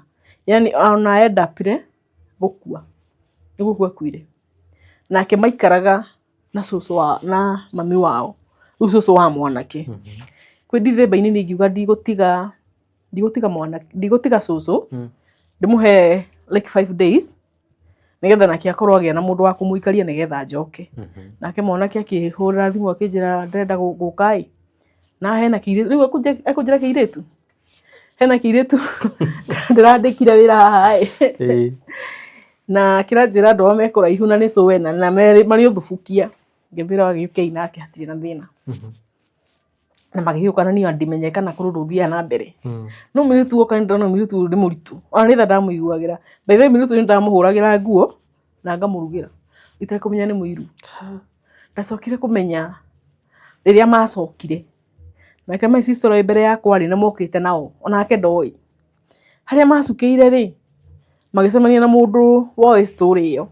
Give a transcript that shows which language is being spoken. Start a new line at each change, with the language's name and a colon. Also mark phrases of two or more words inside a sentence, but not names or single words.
Kikuyu: Yani ona endapire gũkua. Nĩ gũkua akuire. Nake maikaraga na cũcũ na mami wao. Rĩu cũcũ wa mwanake. Kwĩ December-inĩ nĩ ingiuga ndigũtiga cũcũ. Ndĩmũhe
English: like 5 days.
Kikuyu: Nĩgetha nake akorwo agĩa na mũndũ wa kũmũikaria nĩgetha njoke. Nake mwanake akĩhũrĩra thimũ akĩnjĩra ndĩrenda gũka. Na hena kĩirĩtu. Rĩu ekũnjĩra kĩirĩtu. Hena kĩirĩtu ndĩrandĩkire wĩra haha. Na kĩranjĩra andũ ao me kũraihu na nĩ cũwena na marĩ ũthubukia. Ngĩmwĩra gĩũkei nake hatirĩ na thĩna. Na magĩgĩũka na niĩ ndimenye kana kũrũndũ ũthiaga na mbere. No mũirĩtu woka nĩndĩrona mũirĩtu ũyũ nĩ mũritũ. Ona nĩ tha ndamũiguagĩra.
English: By the way
Kikuyu: mũirĩtu ũyũ nĩndamũhũragĩra nguo na ngamũrugĩra. Itekũmenya nĩ mũiru. Ndacokire kũmenya rĩrĩa macokire. Nake
English: my sister
Kikuyu: ũrĩ mbere yakwa rĩ, nĩ mokĩte nao. Onake ndoĩ. Harĩa macukĩire rĩ, magĩcemania na mũndũ woĩ story ĩyo.